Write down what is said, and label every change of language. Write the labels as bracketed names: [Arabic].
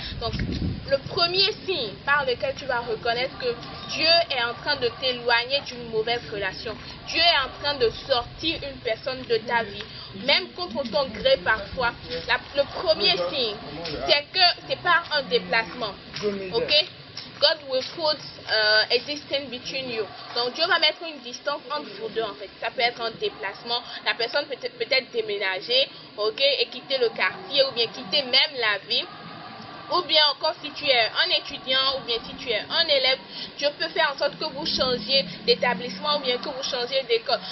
[French] Donc le premier signe par lequel tu vas reconnaître que Dieu est en train de t'éloigner d'une mauvaise relation, Dieu est en train de sortir une personne de ta vie, même contre ton gré parfois. Le premier signe, c'est que c'est par un déplacement, ok? [English] God will put a distance between you. [French] Donc Dieu va mettre une distance entre vous deux en fait. Ça peut être un déplacement. La personne peut peut-être déménager, ok, et quitter le quartier, ou bien quitter même la ville. Ou bien encore si tu es un étudiant, ou bien si tu es un élève, Dieu peut faire en sorte que vous changiez d'établissement, ou bien que vous changiez d'école.